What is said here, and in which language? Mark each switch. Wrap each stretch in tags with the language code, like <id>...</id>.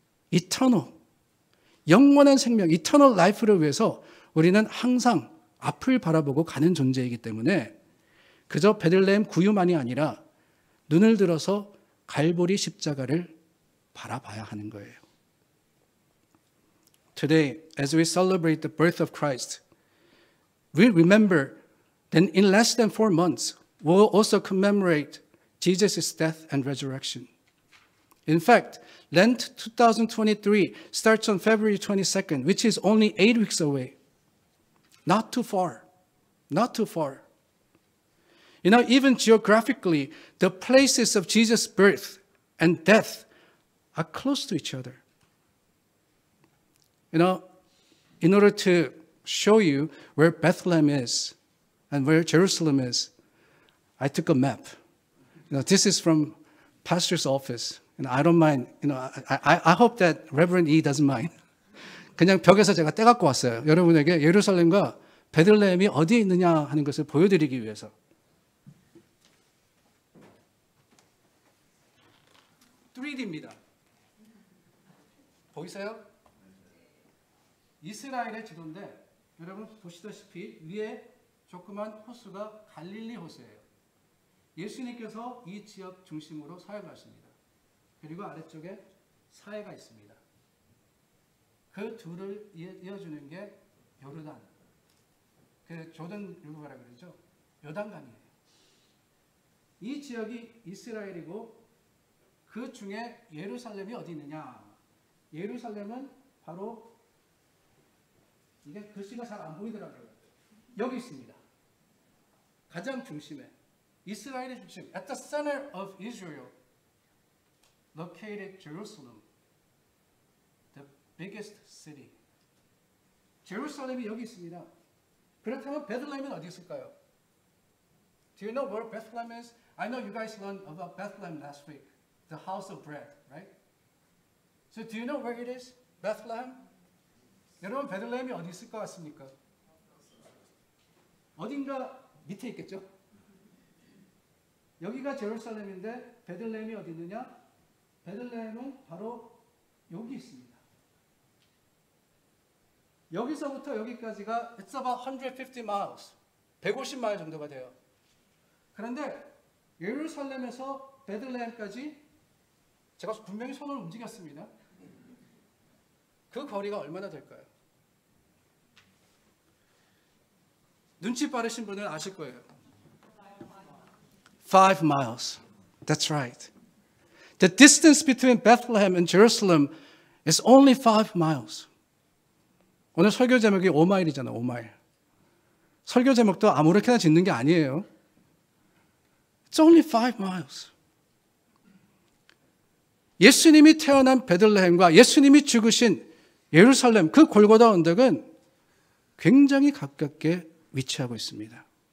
<ko>이터널, 영원한 생명, 이터널 라이프를 위해서 우리는 항상 앞을 바라보고 가는 존재이기 때문에 그저 베들레헴 구유만이 아니라 눈을 들어서 갈보리 십자가를 바라봐야 하는 거예요.</ko> <en>Today, as we celebrate the birth of Christ, we remember that in less than 4 months, we'll also commemorate Jesus' death and resurrection. In fact, Lent 2023 starts on February 22nd, which is only 8 weeks away. Not too far. Not too far. You know, even geographically, the places of Jesus' birth and death are close to each other. You know, in order to show you where Bethlehem is and where Jerusalem is, I took a map. You know, this is from pastor's office. And I don't mind. You know, I hope that Reverend E doesn't mind.</en> <ko>그냥 벽에서 제가 떼갖고 왔어요. 여러분에게 예루살렘과 베들레헴이 어디에 있느냐 하는 것을 보여드리기 위해서. 3D입니다. 보이세요? 이스라엘의 지도인데 여러분 보시다시피 위에 조그만 호수가 갈릴리 호수예요. 예수님께서 이 지역 중심으로 사역하십니다. 그리고 아래쪽에 사해가 있습니다. 그 둘을 이어주는 게 요르단, 그 조던 리버라 그러죠. 요단강이에요. 이 지역이 이스라엘이고 그 중에 예루살렘이 어디 있느냐? 예루살렘은 바로 이게 글씨가 잘 안 보이더라고요. 여기 있습니다. 가장 중심에 이스라엘의 중심,</ko> <en>at the center of Israel, located Jerusalem, the biggest city.</en> <ko>제루살렘이 여기 있습니다. 그렇다면 베들레헴은 어디 있을까요?</ko> <en>Do you know where Bethlehem is? I know you guys learned about Bethlehem last week, the house of bread, right? So do you know where it is? Bethlehem?</en> <ko>여러분 베들레헴이 어디 있을 것 같습니까? 어딘가 밑에 있겠죠? 여기가 제루살렘인데 베들레헴이 어디 있느냐? 베들레헴은 바로 여기 있습니다. 여기서부터 여기까지가</ko> <en>it's about 150 miles,</en> <ko>150마일 정도가 돼요. 그런데 예루살렘에서 베들레헴까지 제가 분명히 손을 움직였습니다. 그 거리가 얼마나 될까요? 눈치 빠르신 분은 아실 거예요.</ko> <en>5 miles. That's right. The distance between Bethlehem and Jerusalem is only 5 miles.</en> <ko>오늘 설교 제목이 5마일이잖아, 5마일. 설교 제목도 아무렇게나 짓는 게 아니에요.</ko> <en>It's only 5 miles.</en> <ko>예수님이 태어난 베들레헴과 예수님이 죽으신 예루살렘, 그 골고다 언덕은 굉장히 가깝게 위치하고 있습니다.</ko>